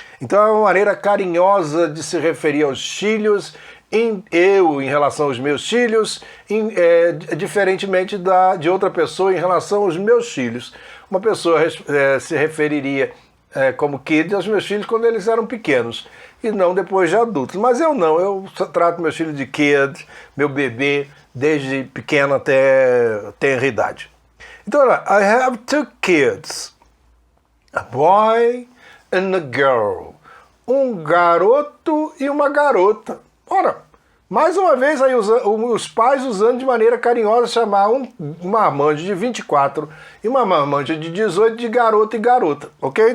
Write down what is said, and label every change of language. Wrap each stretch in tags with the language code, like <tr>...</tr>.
<pt>Então é uma maneira carinhosa de se referir aos filhos, em relação aos meus filhos, diferentemente de outra pessoa em relação aos meus filhos. Uma pessoa se referiria como kid aos meus filhos quando eles eram pequenos, e não depois de adultos. Mas eu não, eu trato meus filhos de kid, meu bebê, desde pequeno até tenra idade. Então, olha,</pt> <en>I have 2 kids, a boy and a girl.</en> <pt>Um garoto e uma garota. Ora, mais uma vez aí os pais usando de maneira carinhosa chamar uma marmanja de 24 e uma marmanja de 18 de garoto e garota, ok?</pt>